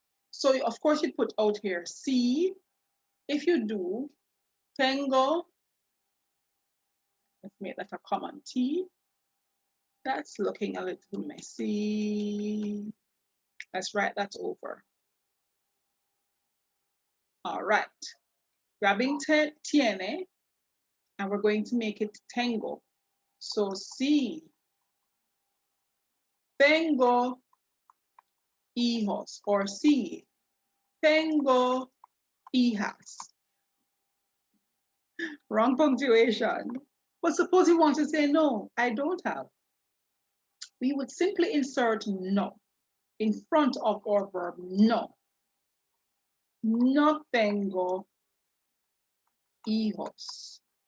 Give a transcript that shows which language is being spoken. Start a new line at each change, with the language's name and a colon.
English: So of course you put out here sí. If you do, tengo, let's make that a common T. That's looking a little messy. Let's write that over. All right. Grabbing tiene, and we're going to make it tengo.
Spanish: So sí, tengo hijos, or sí, tengo hijas.
English: Wrong punctuation. But suppose you want to say no, I don't have. We would simply insert no in front of our verb no.
Spanish: No tengo hijos.